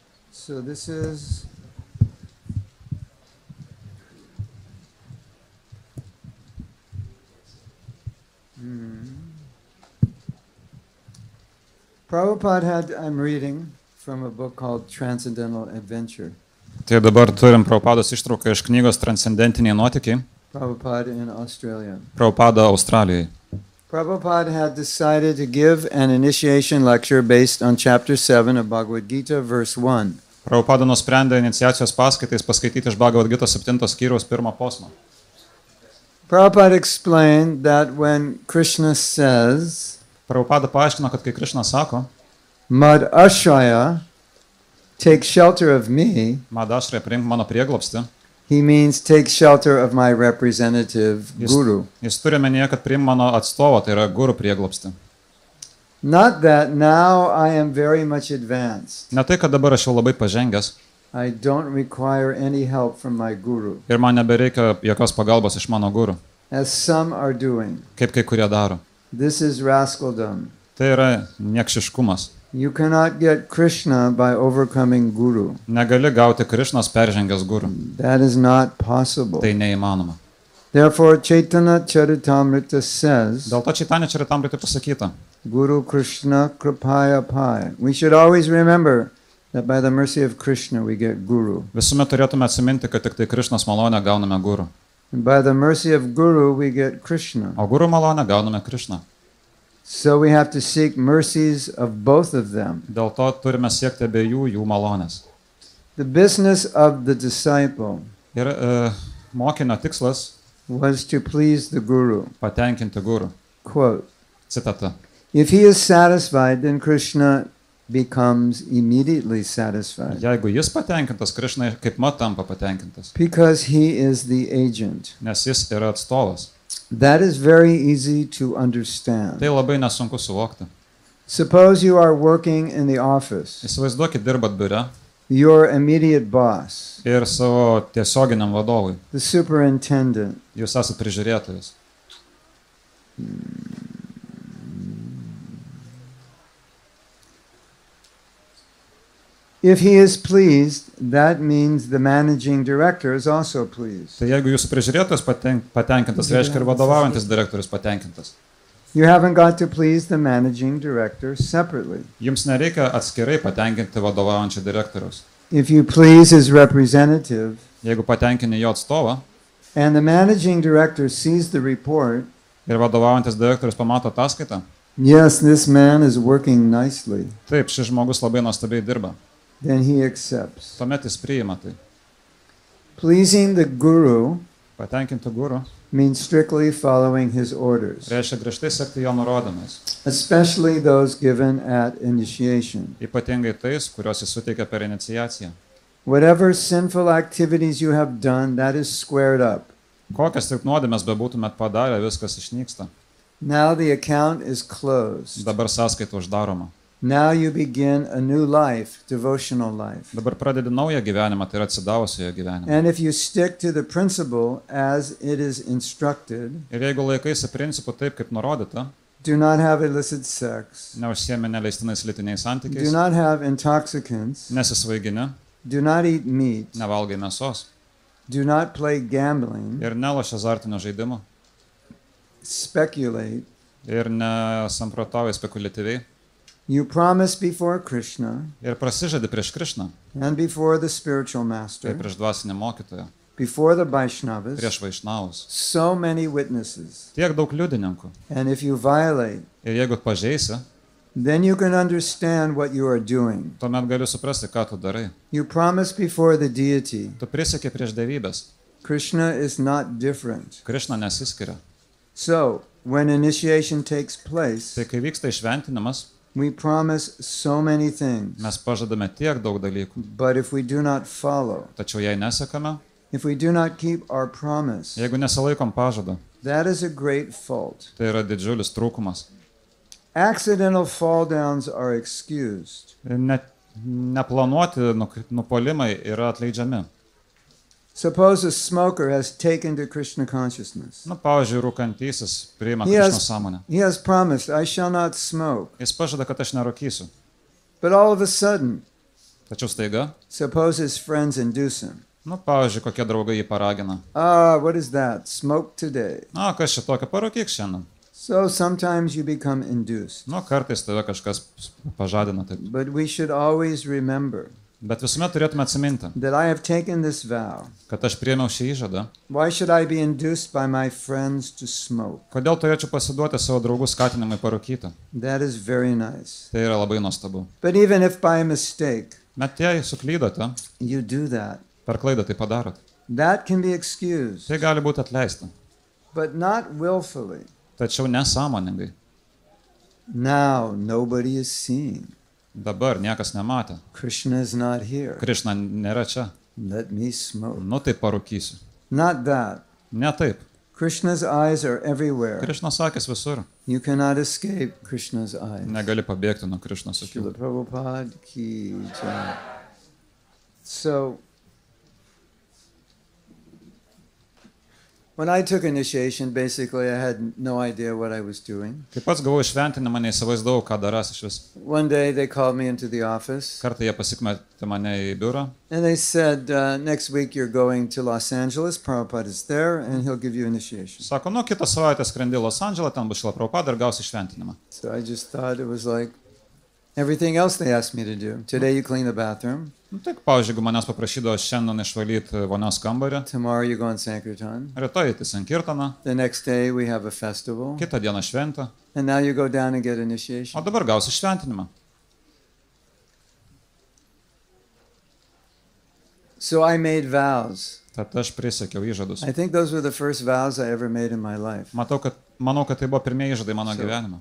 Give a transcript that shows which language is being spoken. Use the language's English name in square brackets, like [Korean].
[English] So this is Prabhupada had, I'm reading from a book called Transcendental Adventure. [Lithuanian] Tai dabar turim Prabhupados ištrauką iš knygos Transcendentiniai nuotykiai. [English] Prabhupada in Australia. [Lithuanian] Prabhupada Australijai. [English] Prabhupada had decided to give an initiation lecture based on chapter 7 of Bhagavad Gita, verse 1. [Lithuanian] Prabhupada nusprendė iniciacijos paskaitais paskaityti iš Bhagavad Gita 7 skyriaus 1 posmą. [English] Prabhupada explained that when Krishna says, [Lithuanian] Prabhupada paaiškino, kad kai Krishna sako, [English] Mad Ashraya, take shelter of me, [Lithuanian] Madašrė priimk mano prieglobstį, [English] he means take shelter of my representative guru. [Lithuanian] Jis turi menyje, kad priimk mano atstovą, tai yra guru prieglobstį. [English] Not that now I am very much advanced. [Lithuanian] Ne tai, kad dabar aš jau labai pažengęs [English] I don't require any help from my guru, [Lithuanian] ir man nebereikia jokios pagalbos iš mano guru, [English] as some are doing. [Lithuanian] kaip kai kurie daro. [English] This is rascaldom. [Lithuanian] Tai yra niekšiškumas. [English] You cannot get Krishna by overcoming guru. [Lithuanian] Negali gauti Krišnos peržengęs guru. [English] That is not possible. [Lithuanian] Tai neįmanoma. [English] Therefore, Chaitanya Charitamrita says, [Lithuanian] Dėl to Chaitanya Charitamrita pasakyta, [Bangla] Guru Krishna Kripaya Pai. [English] We should always remember that by the mercy of Krishna we get guru. [Lithuanian] visuomet turėtume atsiminti, kad tik tai Krišnos malonę gauname guru. [English] And by the mercy of guru we get Krishna. [Lithuanian] O guru malonę gauname Krišną. [English] So we have to seek mercies of both of them. [Lithuanian] Dėl to turime siekti abiejų jų malonės. [English] The business of the disciple [Lithuanian] Ir mokinio tikslas [English] was to please the guru. [Lithuanian] patenkinti guru. [English] Quote, [Lithuanian] Citata. [English] if he is satisfied, then Krishna becomes immediately satisfied. [Lithuanian] Jeigu jis patenkintas, Krišna kaip mat tampa patenkintas, [English] Because he is the agent. [Lithuanian] nes jis yra atstovas. [English] That is very easy to understand. [Lithuanian] Tai labai nesunku suvokti. [English] Suppose you are working in the office. [Lithuanian] Įsivaizduokit, dirbat biure [English] Your immediate boss, [Lithuanian] ir savo tiesioginiam vadovui. [English] the superintendent, [Lithuanian] Jūs esate prižiūrėtojas. [English] if he is pleased, that means the managing director is also pleased. [Lithuanian] Tai jeigu jūsų prižiūrėtojas patenkintas, reiškia ir vadovaujantis direktorius patenkintas. [English] You haven't got to please the managing director separately. [Lithuanian] Jums nereikia atskirai patenkinti vadovaujančio direktoriaus. [English] If you please his representative, [Lithuanian] Jeigu patenkini jo atstovą [English] and the managing director sees the report, [Lithuanian] ir vadovaujantis direktorius pamato ataskaitą, [English] yes, this man is working nicely, [Lithuanian] taip, šis žmogus labai nuostabiai dirba. [English] then he accepts. [Lithuanian] Tuomet jis priima tai. [English] Pleasing the guru [Lithuanian] Patenkinti guru [English] means strictly following his orders, [Lithuanian] reiškia griežtai sekti jo nurodymais. [English] especially those given at initiation. [Lithuanian] Ypatingai tais, kuriuos jis suteikia per iniciaciją. [English] Whatever sinful activities you have done, that is squared up. [Lithuanian] Kokias tik nuodėmes bebūtumėt padarę, viskas išnyksta. [English] Now the account is closed. [Lithuanian] Dabar sąskaita uždaroma. [English] Now you begin a new life, devotional life. [Lithuanian] Dabar pradedi naują gyvenimą, tai yra atsidavusiojo gyvenimą. [English] And if you stick to the principle as it is instructed, [Lithuanian] Ir jeigu laikaisi principų taip, kaip nurodyta, [English] do not have illicit sex, [Lithuanian] neužsiemi neleistinais lytiniais [English] do [Lithuanian] santykiais, [English] not have intoxicants, [Lithuanian] nesisvaigini, [English] do not eat meat, [Lithuanian] nevalgai mėsos [English] do not play gambling, [Lithuanian] ir neloši azartinio žaidimo [English] speculate, [Lithuanian] ir nesamprotauji spekuliatyviai [English] you promise before Krishna [Lithuanian] ir prasižadi prieš Krišną, [English] and before the spiritual [Lithuanian] tai [English] master, [Lithuanian] prieš dvasinį mokytoją, [English] before the Vaishnavas, [Lithuanian] prieš vaišnavus. [English] so many witnesses. [Lithuanian] Tiek daug liudininkų. [English] And if you violate, [Lithuanian] Ir jeigu pažeisi, [English] then you can understand what you are doing. [Lithuanian] tuomet gali suprasti, ką tu darai. [English] You promise before the deity. [Lithuanian] Tu prisieki prieš dievybės. [English] Krishna is not different. [Lithuanian] Krišna nesiskiria. [English] So, when initiation takes place, [Lithuanian] Tai kai vyksta išventinimas, [English] we promise so many things. [Lithuanian] mes pažadame tiek daug dalykų. [English] But if we do not follow, [Lithuanian] Tačiau jei nesekame, [English] if we do not keep our promise, [Lithuanian] jeigu nesilaikom pažado, [English] that is a great fault. [Lithuanian] tai yra didžiulis trūkumas. [English] Accidental fall downs are excused. [Lithuanian] Net neplanuoti nupolimai yra atleidžiami. [English] Suppose a smoker has taken to Krishna consciousness. [Lithuanian] Pavyzdžiui, rūkantysis priima [English] He [Lithuanian] Krišnos [English] has, [Lithuanian] sąmonę. [English] he has promised, I shall not smoke. [Lithuanian] Jis pažada, kad aš nerūkysiu. [English] But all of a sudden, [Lithuanian] Tačiau staiga, [English] suppose his friends induce him. [Lithuanian] pavyzdžiui, kokie draugai jį paragina. [English] What is that? Smoke today. [Lithuanian] Kas šitokio, parūkyk šiandien. [English] So sometimes you become induced. [Lithuanian] Kartais tave kažkas pažadina taip. [English] But we should always remember [Lithuanian] Bet visuomet turėtume atsiminti, [English] that I have taken this vow. [Lithuanian] kad aš priėmiau šį įžadą. [English] Why should I be induced by my friends to smoke? [Lithuanian] Kodėl turėčiau pasiduoti savo draugų skatinimui parūkyti? [English] That is very nice. [Lithuanian] Tai yra labai nuostabu. [English] But even if by mistake [Lithuanian] Bet jei suklydote, [English] you do that, [Lithuanian] per klaidą tai padarot, [English] that can be excused, [Lithuanian] tai gali būti atleista. [English] but not willfully. [Lithuanian] Tačiau nesąmoningai. [English] Now nobody is seeing. [Lithuanian] Dabar niekas nematė. [English] Krishna is not here. [Lithuanian] Krišna nėra čia. [English] Let me smoke. [Lithuanian] Tai parūkysiu. [English] Not that. [Lithuanian] Ne taip. [English] Krishna's eyes are everywhere. [Lithuanian] Krišnos akis visur. [English] You cannot escape Krishna's eyes. [Lithuanian] Negali pabėgti nuo Krišnos akių. [Hindi] Srila Prabhupada ki jai. [English] So, when I took initiation, basically I had no idea what I was doing. [Lithuanian] Kai pats gavau išventinimą, neįsivaizdavau, ką darás iš vis. [English] One day they called me into the office [Lithuanian] Kartą jie pasikvietė mane į biurą [English] and they said, next week you're going to Los Angeles, Prabhupada is there and he'll give you initiation. [Lithuanian] Sako, kitą savaitę skrendi į Los Andželą, ten bus Šrila Prabhupada ir gausi išventinimą. [English] So I just thought it was like everything else they asked me to do. Today you clean the bathroom. [Lithuanian] Tik, pavyzdžiui, jeigu manęs paprašydavo šiandien išvalyti vonios kambarį, [English] Tomorrow you go on Sankirtan. [Lithuanian] rytoj eiti Sankirtaną, [English] The next day we have a festival. [Lithuanian] kitą dieną šventę, [English] And now you go down and get initiation. [Lithuanian] o dabar gausi išventinimą. [English] So I made vows. [Lithuanian] Tad aš prisiekiau įžadus. [English] I think those were the first vows I ever made in my life. [Lithuanian] Manau, kad tai buvo pirmieji įžadai mano gyvenime.